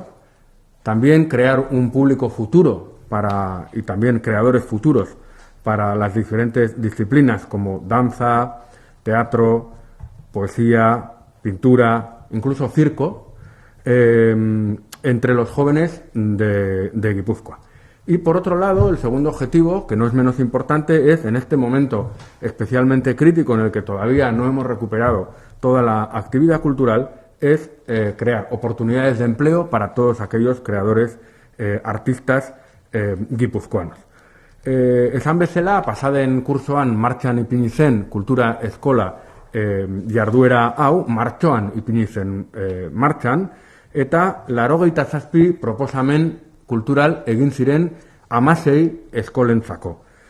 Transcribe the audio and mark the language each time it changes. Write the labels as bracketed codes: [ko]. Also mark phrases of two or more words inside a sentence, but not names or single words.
[es] También crear un público futuro y también creadores futuros para las diferentes disciplinas como danza, teatro, poesía, pintura, incluso circo, entre los jóvenes de Guipúzcoa. Y por otro lado, el segundo objetivo, que no es menos importante, es en este momento especialmente crítico en el que todavía no hemos recuperado toda la actividad cultural, es crear oportunidades de empleo para todos aquellos creadores artistas gipuzkoanos. [eu] Esan bezala, pasaden kursoan martxan ipini zen kultura eskola jarduera hau, martxoan ipini zen martxan, eta 87 proposamen kultural egin ziren 16 eskolentzako.